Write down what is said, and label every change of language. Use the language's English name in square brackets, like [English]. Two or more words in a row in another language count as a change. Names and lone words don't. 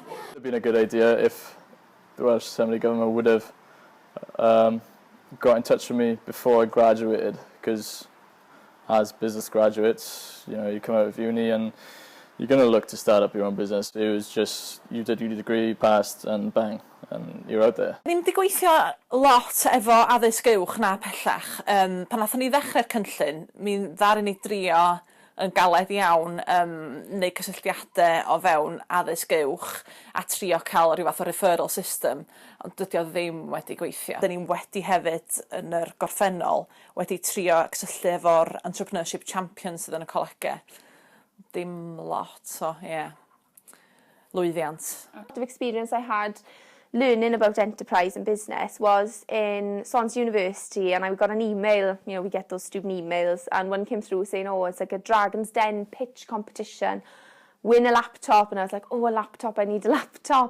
[English] It would have been a good idea if the Welsh Assembly government would have got in touch with me before I graduated, because as business graduates, you come out of uni and you're going to look to start up your own business. It was just, you did your degree, passed, and bang, and you're out there. [Welsh] Ddim 'di gweithio lot efo addysg uwch na pellach. Pan nathon ni ddechrau'r cynllun, mi ddaru ni drio yn galed iawn neu cysylltiadau o fewn addysg uwch a trio cael rhyw fath o [English] referral system, [Welsh] ond dydy o ddim wedi gweithio. Dyn ni wedi hefyd yn yr gorffennol wedi trio cysylltu efo'r [English] Entrepreneurship Champions [Welsh] sydd yn y colegau. Dim lot, so lwyddiant. [English] The experience I had learning about enterprise and business was in Sons University, and I got an email, we get those student emails, and one came through saying, it's like a Dragon's Den pitch competition, win a laptop, and I was like, a laptop, I need a laptop.